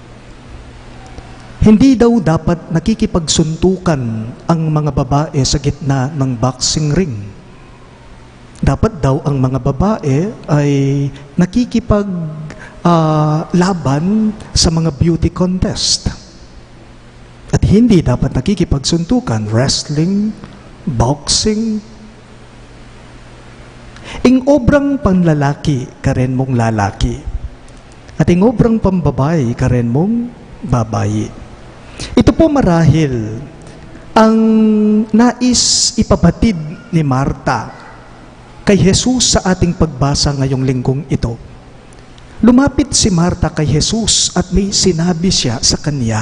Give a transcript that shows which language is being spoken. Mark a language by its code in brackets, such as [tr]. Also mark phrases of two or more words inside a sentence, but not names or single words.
[tl] Hindi daw dapat nakikipagsuntukan ang mga babae sa gitna ng [en] boxing ring. [tl] Dapat daw ang mga babae ay laban sa mga [en] beauty contest. [tl] At hindi dapat nakikipagsuntukan, [en] wrestling, boxing. [pam] Ing obrang panlalaki, karen mong lalaki. At ing obrang pambabae, karen mong babayi. [tl] Ito po marahil ang nais ipabatid ni Marta kay Jesus sa ating pagbasa ngayong linggong ito. Lumapit si Marta kay Jesus at may sinabi siya sa kanya.